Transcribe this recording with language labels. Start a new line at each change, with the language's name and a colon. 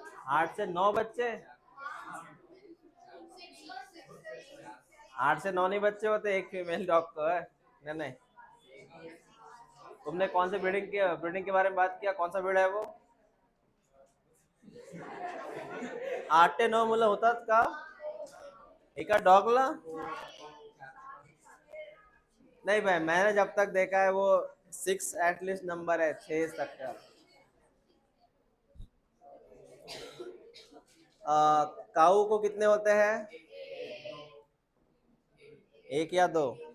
Hindi: 8 से 9 बच्चे। 8 से 9 नहीं बच्चे होते एक फीमेल डॉग को है। नहीं नहीं, तुमने कौन से ब्रीडिंग के बारे में बात किया? कौन सा ब्रीड है वो?
Marathi: 8 ते 9 मुलं होतात का एका डॉगला?
Hindi: नहीं भाई, मैंने जब तक देखा है वो 6 एटलीस्ट नंबर है, 6 तक का। काऊ को कितने होते हैं? 1 या 2?